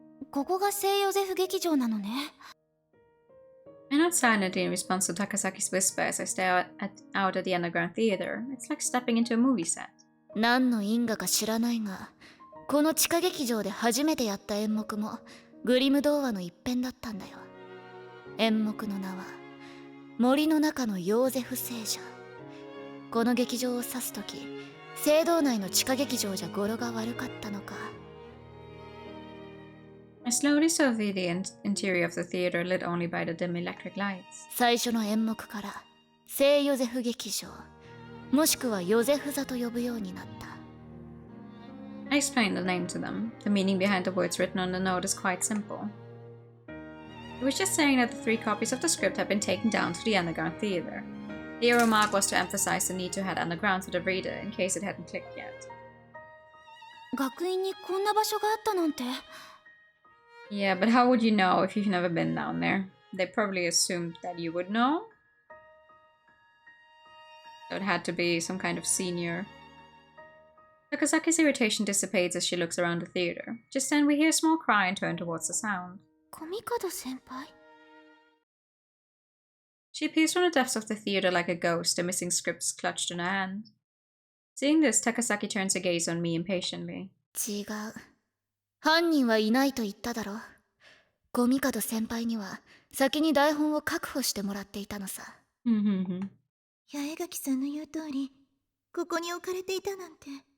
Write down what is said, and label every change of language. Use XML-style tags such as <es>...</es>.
<ja>ここが聖ヨゼフ劇場なのね。</ja> <en>I nod silently in response to Takasaki's whisper as I stare out at the underground theater. It's like stepping into a movie set.</en> <ja>何の因果か知らないが、この地下劇場で初めてやった演目もグリム童話の一編だったんだよ。演目の名は森の中のヨーゼフ聖者。この劇場を指すとき、聖堂内の地下劇場じゃ語呂が悪かったのか。</ja> <en>I slowly survey the interior of the theater lit only by the dim electric lights.</en> <ja>最初の演目から聖ヨゼフ劇場、もしくはヨゼフ座と呼ぶようになった。</ja> <en>I explained the name to them. The meaning behind the words written on the note is quite simple. It was just saying that the 3 copies of the script had been taken down to the underground theater. The arrow mark was to emphasize the need to head underground to the reader in case it hadn't clicked yet.</en> <ja>学院にこんな場所があったなんて。</ja> <en>Yeah, but how would you know if you've never been down there? They probably assumed that you would know. So it had to be some kind of senior. Takasaki's irritation dissipates as she looks around the theater. Just then we hear a small cry and turn towards the sound.</en> <ja>コミカド先輩</ja> <en>She appears from the depths of the theater like a ghost, the missing scripts clutched in her hand. Seeing this, Takasaki turns her gaze on me impatiently.</en> <ja>違う。犯人はいないと言っただろ。コミカド先輩には先に台本を確保してもらっていたのさ。八重垣さんの言う通り、ここに置かれていたなんて。</ja>